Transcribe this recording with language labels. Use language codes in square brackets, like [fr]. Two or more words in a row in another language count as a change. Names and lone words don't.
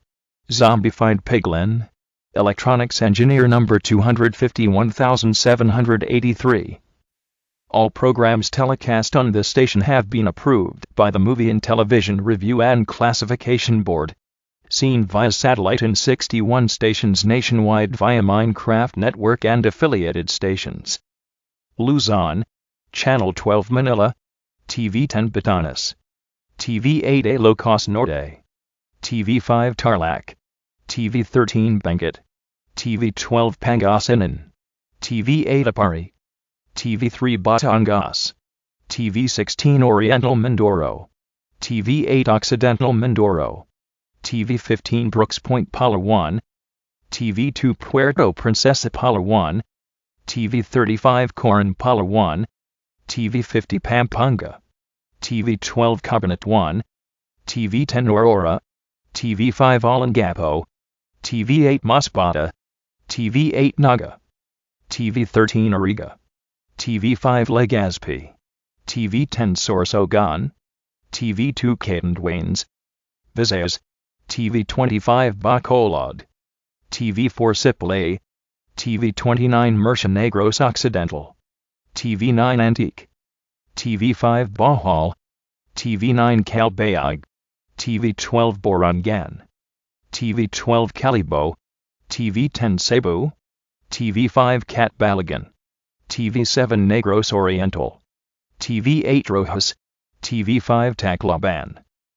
[en] Zombified Piglin, Electronics Engineer number 251,783. All programs telecast on this station have been approved by the Movie and Television Review and Classification Board. Seen via satellite in 61 stations nationwide via Minecraft Network and affiliated stations. Luzon, Channel 12 Manila, TV 10 Batanes, TV 8 Ilocos Norte, TV 5 Tarlac, TV 13 Benguet, TV 12 Pangasinan, TV 8 Apari, TV 3 Batangas, TV 16 Oriental Mindoro, TV 8 Occidental Mindoro, TV 15 Brooks Point Palawan, TV 2 Puerto Princesa Palawan, TV 35 Coron Palawan, TV 50 Pampanga, TV 12 Cabanatuan, TV 10 Aurora, TV 5 Olongapo, TV 8 Masbate, TV 8 Naga, TV 13 Ariga, TV 5 Legazpi, TV 10 Sorsogon, TV 2 Catanduanes, Visayas, TV 25 Bacolod, TV 4 Sipley, TV 29 Murcia Negros Occidental, TV 9 Antique, TV 5 Bohol, TV 9 Calbayog, TV 12 Borongan, TV 12 Calibo, TV 10 Cebu, TV 5 Catbalogan, TV 7 Negros Oriental, TV 8 Rojas, TV 5 Tacloban,